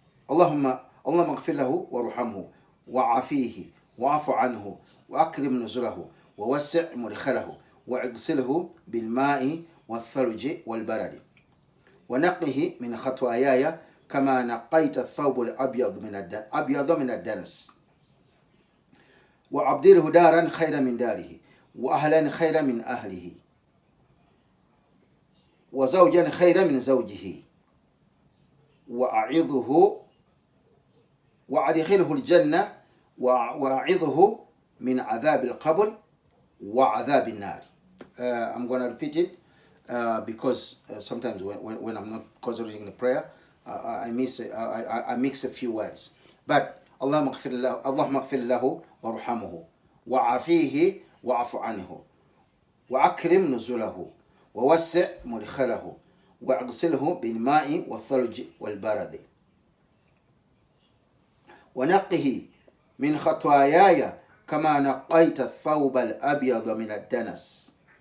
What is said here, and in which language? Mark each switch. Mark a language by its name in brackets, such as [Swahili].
[Arabic] اللهم اغفر له وارحمه وعافيه واعف عنه وأكرم نزله ووسع مدخله واغسله بالماء والثلج والبرد ونقه من خطاياي كما نقيت الثوب الأبيض من الدنس وأبدله دارا خيرا من داره وأهلا خيرا من أهله وزوجا خيرا من زوجه وأعظه وأدخله الجنة وأعظه من عذاب القبر وعذاب النار. [English] I'm going to repeat it because sometimes when I'm not concentrating the prayer, I mix a few words. But [Arabic] اللهم اغفر له وارحمه وعافيه واعف عنه وأكرم نزله ووسع مدخله واغسله بالماء والثلج والبرد ونقه من خطاياي كما نقيت الثوب الأبيض من الدنس